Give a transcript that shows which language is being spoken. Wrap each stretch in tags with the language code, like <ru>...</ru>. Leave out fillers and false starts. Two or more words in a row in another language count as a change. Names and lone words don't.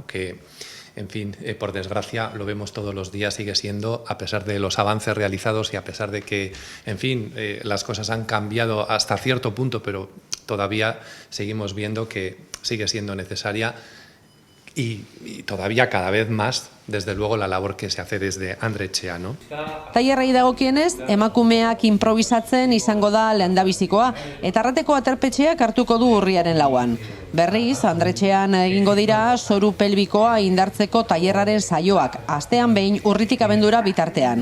<es>Que, en fin, por desgracia lo vemos todos los días, sigue siendo, a pesar de los avances realizados y a pesar de que, en fin, las cosas han cambiado hasta cierto punto, pero todavía seguimos viendo que sigue siendo necesaria y todavía cada vez más, desde luego, la labor que se hace desde Andretxea, ¿no?</es> <eu>Tailerrei dagokienez, emakumeak improvisatzen izango da lehendabizikoa, eta Arrateko Aterpetxeak hartuko du urriaren 4an. Berriz, Andretxean egingo dira zoru pelbikoa indartzeko tailerraren saioak, astean behin urritik abendura bitartean.</eu>